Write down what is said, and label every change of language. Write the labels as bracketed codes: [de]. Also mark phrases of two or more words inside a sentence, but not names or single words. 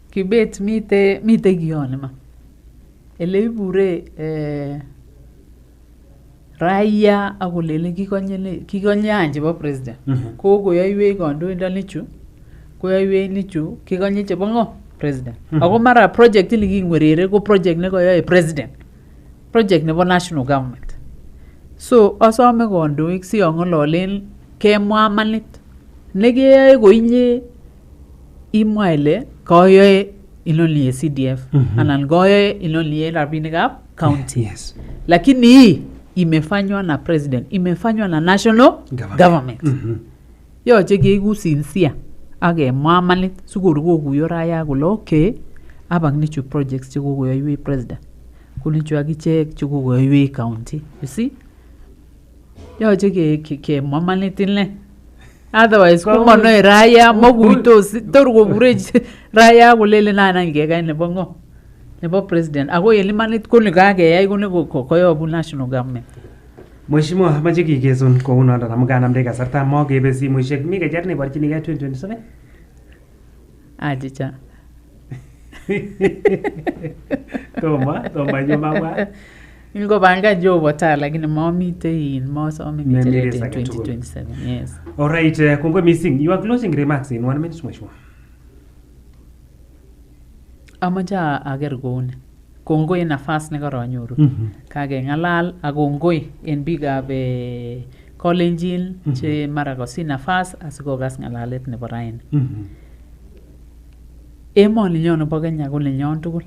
[kln] Kibet mite kiyon ma. Ele ibure raia akolele kikonye chebo president. Kokoyoiwei kandoindonichu, koyoiwei nichu kikonye chebo ngo president. Ako mara project ili kingwerere ko project nekoyoe president. Project nebo [en] national government. [kln] So asome kandoik si ang'ololen kemwa manit. Nekeyoe koinye imwa ile koyoe inoni CDF anan koyoe inoni rabinikab county. [en] Yes. [sw] Lakini hii imefanywa na president, imefanywa na [en] national government. [kln] Yoche keiku sincere akemwa manit sikor kokuyo raia kole okay abang nichu projects chekokoyoiwei president. Kunichu akichek chekokoyoiwei county. [en] You see? [kln] Yoche kemwa manit inle. Otherwise komonoe raia mokuitos tor kobure raia kolele nana kekai nebo ngo nebo president ako yelimanit kole kakeyai kone koyobu [en] national government. [kln] Mheshimiwa amache kikesun kou noton amu kanamde kasarta mokebe simoishek mi kecher neborchinigei 2027 achicha toma nyumabwa Ingopangan Jehova ta lakini momite mosome ngecheret in 2027. [en] Yes. All right, kongoi missing. You are closing remarks in 1 minute, Mheshimiwa. [kln] Amache ager kouni. Kongoi nafas nekaranyoru. Kakeng'alal ak kongoi en biikab Kalenjin che mara kosi nafas asikokas ng'alalet nebo raini. Emoni nyon nebo Kenya ko nenyon tugul.